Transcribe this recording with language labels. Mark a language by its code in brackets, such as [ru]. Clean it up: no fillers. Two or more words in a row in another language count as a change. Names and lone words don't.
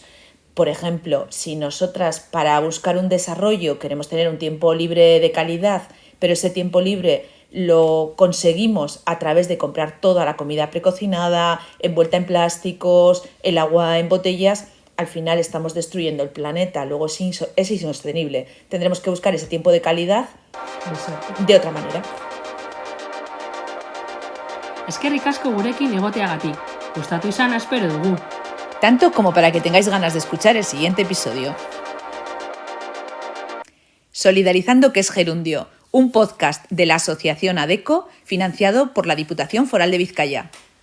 [es] Por ejemplo, si nosotras para buscar un desarrollo queremos tener un tiempo libre de calidad, pero ese tiempo libre lo conseguimos a través de comprar toda la comida precocinada, envuelta en plásticos, el agua en botellas, al final estamos destruyendo el planeta, luego es insostenible. Tendremos que buscar ese tiempo de calidad de otra manera. [eu] Eskerrik asko gurekin egoteagatik. Gustatu izana espero dugu. [es] Tanto como para que tengáis ganas de escuchar el siguiente episodio. Solidarizando, que es gerundio, un podcast de la Asociación ADECO financiado por la Diputación Foral de Vizcaya.